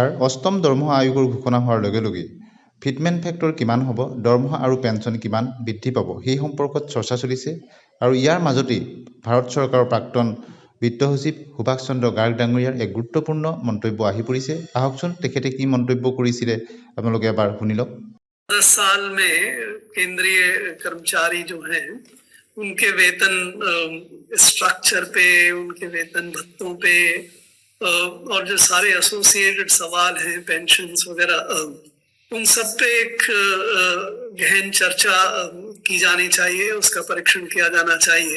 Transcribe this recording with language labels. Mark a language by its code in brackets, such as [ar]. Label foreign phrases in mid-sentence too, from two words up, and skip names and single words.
[as] অষ্টম দৰমহা আয়োগৰ ঘোষণা হোৱাৰ লগে লগে [en] fitment factor [as] কিমান হ'ব, দৰমহা আৰু পেঞ্চন কিমান বৃদ্ধি পাব, সেই সম্পৰ্কত চৰ্চা চলিছে। আৰু ইয়াৰ মাজতেই ভাৰত চৰকাৰৰ প্ৰাক্তন বিত্ত সচিব সুভাষ চন্দ্ৰ গাৰ্গ ডাঙৰীয়াৰ এক গুৰুত্বপূৰ্ণ মন্তব্য আহি পৰিছে। আহকচোন তেখেতে কি মন্তব্য কৰিছিলে আপোনালোকে এবাৰ শুনি লওক। [hi] 10 साल में केंद्रीय कर्मचारी जो हैं उनके वेतन स्ट्रक्चर पे, उनके वेतन भत्तों पे और जो सारे एसोसिएटेड सवाल हैं पेंशन्स वगैरह, उन सब पे एक गहन चर्चा की जानी चाहिए, उसका परीक्षण किया जाना चाहिए।